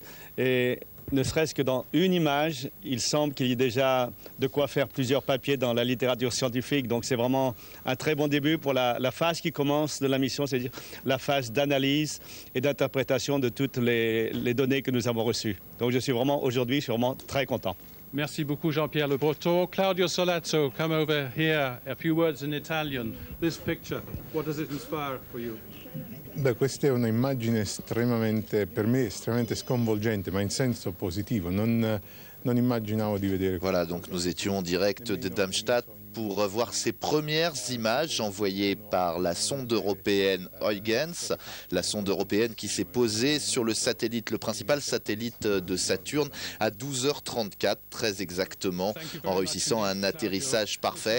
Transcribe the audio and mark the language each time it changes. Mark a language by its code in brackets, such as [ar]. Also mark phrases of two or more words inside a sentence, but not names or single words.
[fr] Et ne serait-ce que dans une image, il semble qu'il y ait déjà de quoi faire plusieurs papiers dans la littérature scientifique. Donc c'est vraiment un très bon début pour la phase qui commence de la mission, c'est-à-dire la phase d'analyse et d'interprétation de toutes les données que nous avons reçues. Donc je suis vraiment très content. Merci beaucoup, Jean-Pierre Le Breton. [en] Claudio Solazzo, come over here. A few words in Italian. This picture, what does it inspire for you? [it] Beh, questa è un'immagine per me estremamente sconvolgente, ma in senso positivo. Non immaginavo di vedere. [fr] Voilà, donc nous étions en direct de Darmstadt pour voir ces premières images envoyées par la sonde européenne Huygens, la sonde européenne qui s'est posée sur le satellite, le principal satellite de Saturne, à 12h34, très exactement, en réussissant un atterrissage parfait.